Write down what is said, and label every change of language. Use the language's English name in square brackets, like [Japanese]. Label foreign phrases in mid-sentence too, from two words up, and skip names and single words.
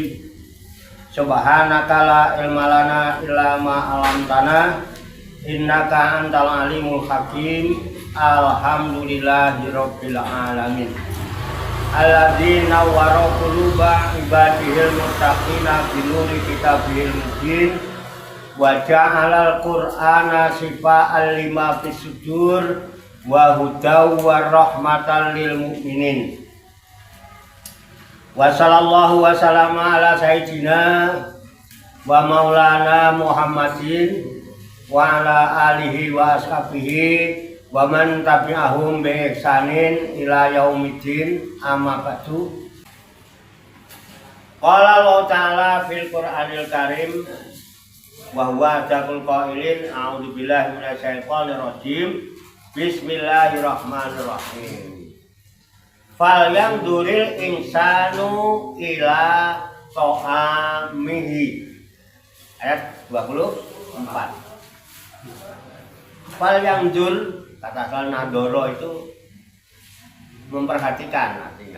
[Arabic] سبحانك لا علم لنا إلا ما علمتنا. إنك أنت العليم الحكيم. الحمد لله رب العالمين. الذي نور قلوب عباده المتقين بنور كتابه المبين وجعل القرآن شفاء لما في الصدور وهدى ورحمة للمؤمنين. وصلى الله وسلم على سيدنا ومولانا محمد وعلى آله وأصحابه ومن تبعهم بإحسان إلى يوم الدين، أما بعد. قال الله تعالى في القرآن الكريم وهو أصدق القائلين أعوذ بالله من الشيطان الرجيم. بسم الله الرحمن الرحيم. فلينظر الإنسان إلى طعامه. Ayat 24. فلينظر, [Indonesian] kata asal nadoro itu memperhatikan artinya.